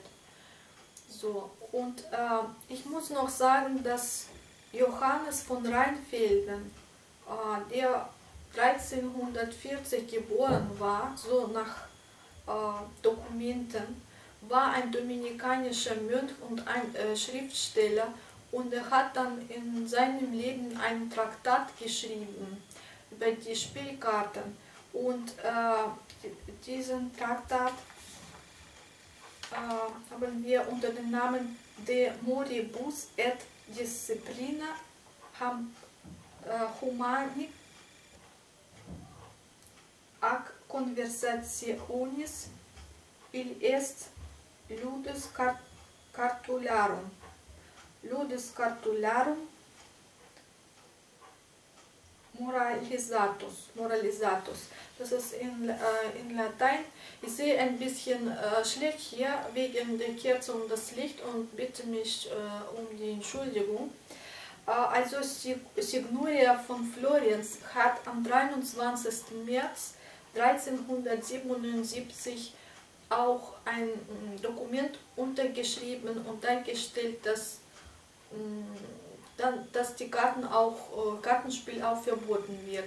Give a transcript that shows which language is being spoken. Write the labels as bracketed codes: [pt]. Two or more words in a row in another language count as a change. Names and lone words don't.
[de] So, und ich muss noch sagen, dass Johannes von Rheinfelden, der 1340 geboren war, so nach Dokumenten, war ein dominikanischer Mönch und ein Schriftsteller, und er hat dann in seinem Leben ein Traktat geschrieben über die Spielkarten. Und diesen Traktat haben wir unter dem Namen [la] De Moribus et Disciplina Humani conversationis il est ludus cartularum. Ludus cartularum moralisatus. [de] Das ist in Latein. Ich sehe ein bisschen schlecht hier wegen der Kerze und das Licht und bitte mich um die Entschuldigung. Also Signoria von Florenz hat am 23. März 1377 auch ein Dokument untergeschrieben und dargestellt, dass die Kartenspiel auch verboten wird.